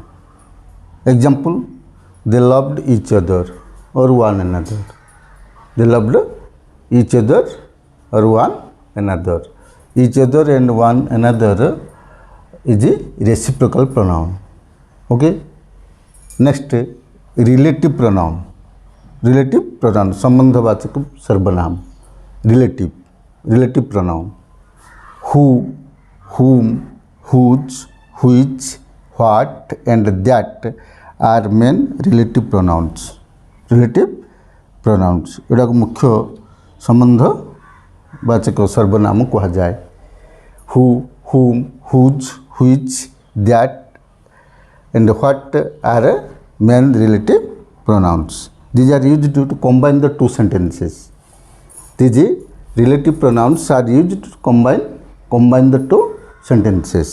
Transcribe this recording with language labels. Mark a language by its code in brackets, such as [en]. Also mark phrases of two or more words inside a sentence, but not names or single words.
[en] Example, they loved each other or one another. They loved each other or one another. Each other and one another is a reciprocal pronoun. Okay? Next, relative pronoun. Relative pronoun, [hi] संबंधवाचक सर्वनाम. [en] Relative, relative pronoun. Who, whom, whose, which, what and that are main relative pronouns. Relative pronouns [hi] एटा मुख्य संबंधवाचक सर्वनाम कहा जाए. [en] Who, whom, whose, which, that and what are main relative pronouns. These are used to combine the two sentences. These relative pronouns are used to combine the two sentences.